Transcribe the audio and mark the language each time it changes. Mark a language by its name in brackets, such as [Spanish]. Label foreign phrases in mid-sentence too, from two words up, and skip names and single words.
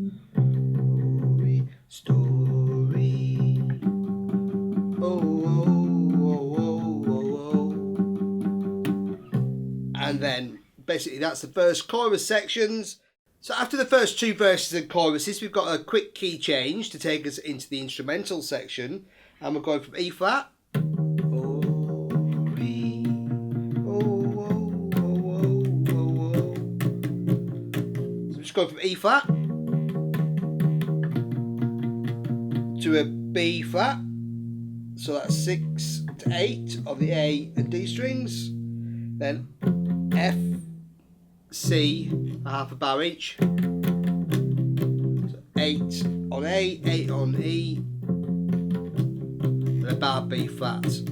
[English] Story, oh, oh, oh, oh, oh, oh. And then basically that's the first chorus sections. So after the first 2 verses and choruses, we've got a quick key change to take us into the instrumental section, and we're going from E flat, O, B, O, O, O, O, O, O. So we're just going from E flat to a B flat, so that's 6 to 8 of the A and D strings, then F, C, a half a bar each, so 8 on A, 8 on E, and a bar B flat.